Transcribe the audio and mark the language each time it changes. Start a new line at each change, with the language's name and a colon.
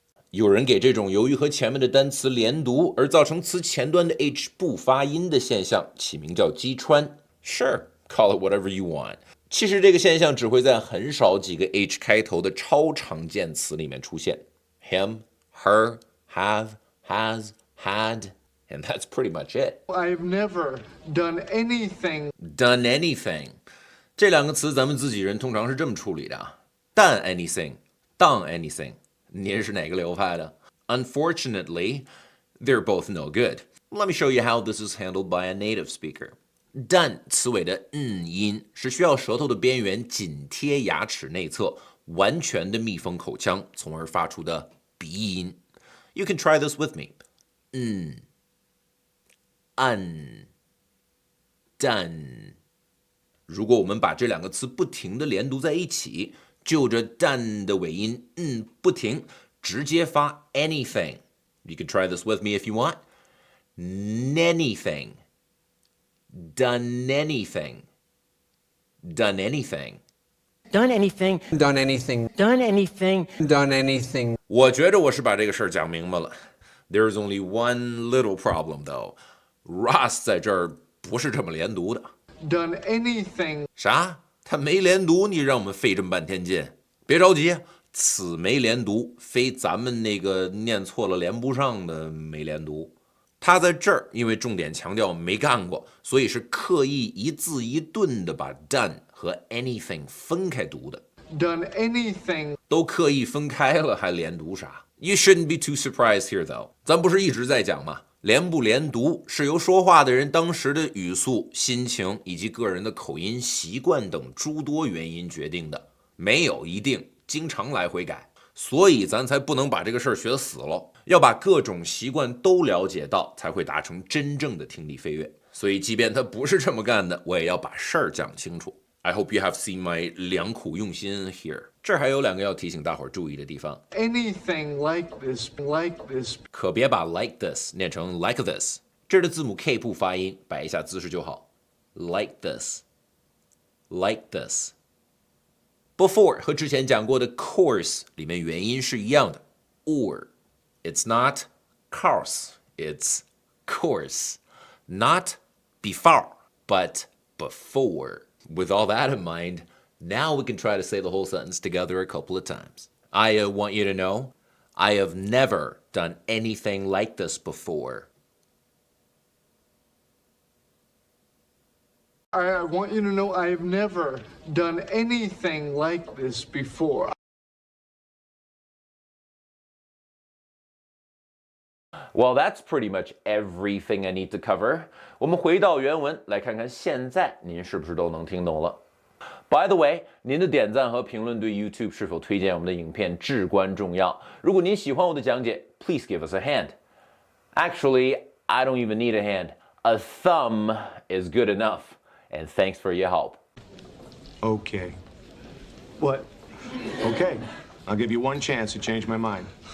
Chinese: 有人给这种由于和前面的单词连读而造成词前端的 H 不发音的现象起名叫击穿。
English: Sure, call it whatever you want.
Chinese: 其实这个现象只会在很少几个 H 开头的超常见词里面出现。
English: Him, her, have, has, had, and that's pretty much it. I've never done anything. Done anything.
Chinese: 这两个词咱们自己人通常是这么处理的啊。
English: Done anything, done anything.
Chinese: 您是哪个流派的？
English: Unfortunately, they're both no good. Let me show you how this is handled by a native speaker.
Chinese: Done 词尾的音是需要舌头的边缘紧贴牙齿内侧，完全的密封口腔，从而发出的鼻音。
English: You can try this with me. done.
Chinese: 如果我们把这两个词不停地连读在一起，就着 done 的尾音不停，直接发 anything.
English: You can try this with me if you want. Anything. Done anything. Done anything. Done anything. Done anything. Done anything. Done anything.
Chinese: 我觉得我是把这个事儿讲明白了。
English: There's only one little problem though.
Chinese: Ross 在这儿不是这么连读的。
English: Done anything.
Chinese: 啥？他没连读，你让我们费这么半天劲？别着急，此没连读，非咱们那个念错了连不上的没连读。他在这儿因为重点强调没干过，所以是刻意一字一顿的把 done 和 anything 分开读的。
English: Done anything.
Chinese: 都刻意分开了，还连读啥？
English: You shouldn't be too surprised here though.
Chinese: 咱不是一直在讲吗？连不连读是由说话的人当时的语速、心情以及个人的口音习惯等诸多原因决定的，没有一定，经常来回改。所以咱才不能把这个事儿学死了，要把各种习惯都了解到，才会达成真正的听力飞跃。所以即便他不是这么干的，我也要把事儿讲清楚。
English: I hope you have seen my
Chinese: 良苦用心
English: here.
Chinese: 这儿还有两个要提醒大伙儿注意的地方。
English: Anything like this.
Chinese: 可别把 like this 念成 like this， 这儿的字母 K 不发音，摆一下姿势就好。
English: Like this. Like this.Before
Chinese: 和之前讲过的
English: course
Chinese: 里面元音是一样的
English: or it's not course, it's course. Not before, but before. With all that in mind, now we can try to say the whole sentence together a couple of times. I want you to know, I have never done anything like this before. I want you to know I've never done anything like this before. Well, that's pretty much everything I need to cover.
Chinese: 我们回到原文，来看看现在您是不是都能听懂了。
English: By the way,
Chinese: 您的点赞和评论对 YouTube 是否推荐我们的影片至关重要。如果您喜欢我的讲解
English: please give us a hand. Actually, I don't even need a hand. A thumb is good enough. And thanks for your help. Okay. What? Okay. I'll give you one chance to change my mind.